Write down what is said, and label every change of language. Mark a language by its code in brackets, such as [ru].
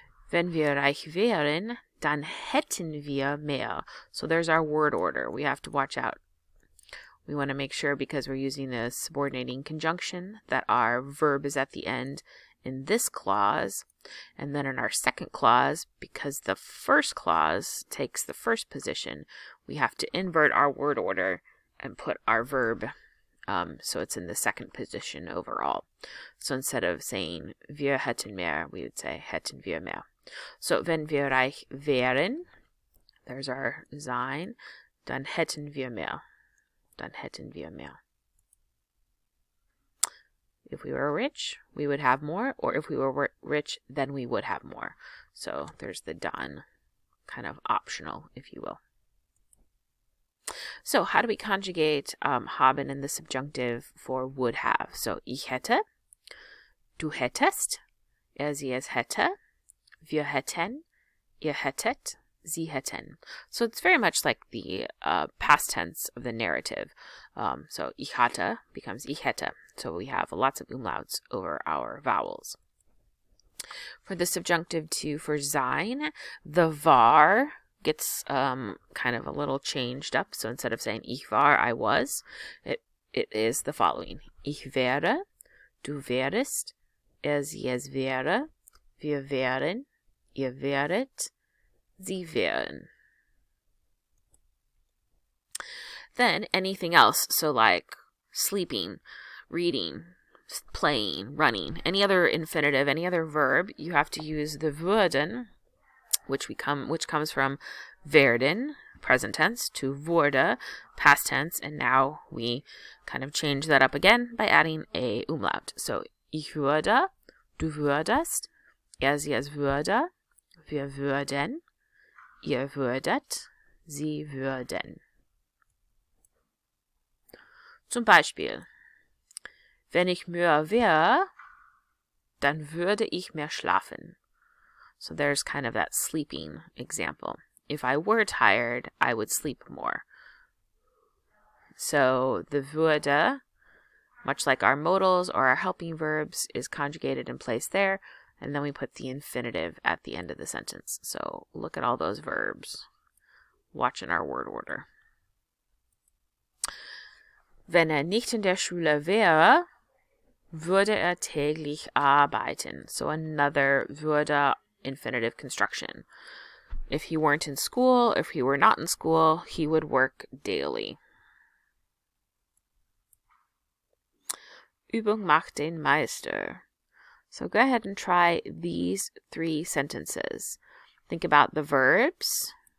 [de] Wenn wir reich wären, dann hätten wir mehr. [en] So there's our word order. We have to watch out. We want to make sure, because we're using a subordinating conjunction, that our verb is at the end in this clause. And then in our second clause, because the first clause takes the first position, we have to invert our word order and put our verb so it's in the second position overall. So instead of saying [de] wir hätten mehr, [en] we would say [de] hätten wir mehr. So, wenn wir reich wären, [en] there's our [de] sein, dann hätten wir mehr. Dann hätten wir mehr. [en] If we were rich, we would have more, or if we were rich, then we would have more. So, there's the dann, kind of optional, if you will. So, how do we conjugate haben in the subjunctive for would have? [de] So, ich hätte, du hättest, sie es hätte, wir hätten, ihr hättet, sie hätten. [en] So it's very much like the past tense of the narrative. So [de] ich hatte [en] becomes [de] ich hätte. [en] So we have lots of umlauts over our vowels. For the subjunctive for sein, the war gets kind of a little changed up. So instead of saying [de] ich war, [en] I was, it is the following. [de] Ich wäre, du wärest, sie es wäre, wir wären, ihr wäret, sie wären. [en] Then anything else, so like sleeping, reading, playing, running, any other infinitive, any other verb, you have to use the würden, which comes from werden, present tense, to wurde, past tense, and now we kind of change that up again by adding a umlaut. [de] So ich würde, du würdest, sie es würde, wir würden, ihr würdet, sie würden. Zum Beispiel, wenn ich müde wäre, dann würde ich mehr schlafen. [en] So there's kind of that sleeping example. If I were tired, I would sleep more. So the würde, much like our modals or our helping verbs, is conjugated and placed there, and then we put the infinitive at the end of the sentence. So look at all those verbs. Watch in our word order. [de] Wenn nicht in der Schule wäre, würde täglich arbeiten. [en] So another würde infinitive construction. If he weren't in school, if he were not in school, he would work daily. [de] Übung macht den Meister. [en] So go ahead and try these 3 sentences. Think about the verbs.